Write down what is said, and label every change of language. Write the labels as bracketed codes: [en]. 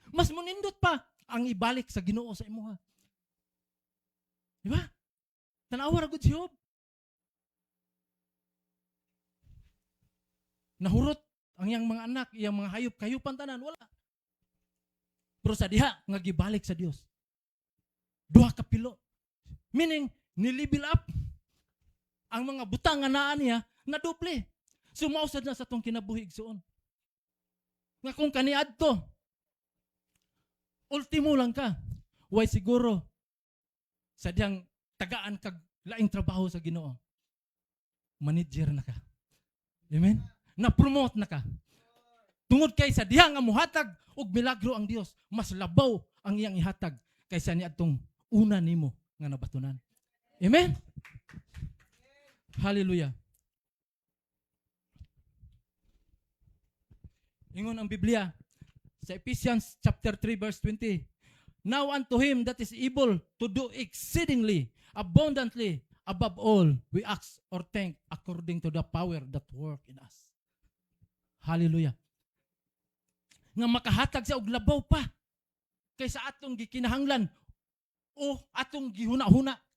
[ceb] Mas munindot pa ang ibalik sa Ginoo sa imuha. Di ba? Tanawa ra gud si Job. Nahurot ang iyang mga anak, iyang mga hayop, kayupan tanan, wala. Pero sa diha, nga gibalik sa Dios. Duha ka pilo. Meaning, nilibil up ang mga butang nga naa niya na doble. Sumausad na sa tong kinabuhi igsoon. Nga kung kaniadto, ultimo lang ka. Way siguro, sa diyang tagaan kag laing trabaho sa Ginoo. Manager na ka. Amen? Na-promote na ka. Tungod kay sa diha nga muhatag og milagro ang Dios, mas labaw ang iyang ihatag kaysa niadtong una nimo nga nabatunan. Amen? Hallelujah. Ingon ang Biblia sa Ephesians chapter 3 verse 20. [en] Now unto him that is able to do exceedingly abundantly above all we ask or think according to the power that work in us. [ceb] Hallelujah. Nga makahatag sa og labaw pa kaysa atong gikinahanglan o atong gihuna-huna.